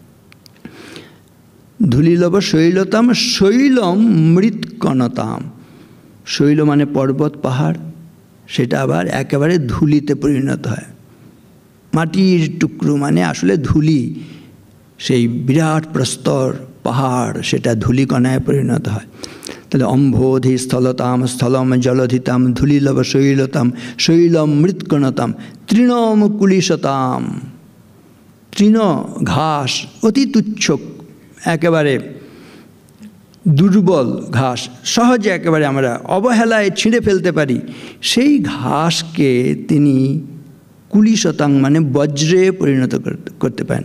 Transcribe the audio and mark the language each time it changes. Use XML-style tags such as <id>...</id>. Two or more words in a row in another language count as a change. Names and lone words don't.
<sa>ধুলিলব শৈলতাম শৈলম মৃৎকণতাম,</sa> <bn>শৈল মানে পর্বত পাহাড়, সেটা আবার একেবারে ধুলিতে পরিণত হয়। মাটির টুকরো মানে আসলে ধুলি, সেই বিরাট প্রস্তর পাহাড় সেটা ধুলিকণায় পরিণত হয়। তাহলে</bn> <sa>অম্ভোধি স্থলতাম স্থলম জলধিতাম ধুলিলব শৈলতাম শৈলম মৃৎকণতাম তৃণম কুলিশতাম,</sa> <bn>তৃণ ঘাস, অতি তুচ্ছ, একেবারে দুর্বল ঘাস, সহজে একেবারে আমরা অবহেলায় ছিঁড়ে ফেলতে পারি, সেই ঘাসকে তিনি কুলিশতাং মানে বজ্রে পরিণত করতে পারেন।</bn>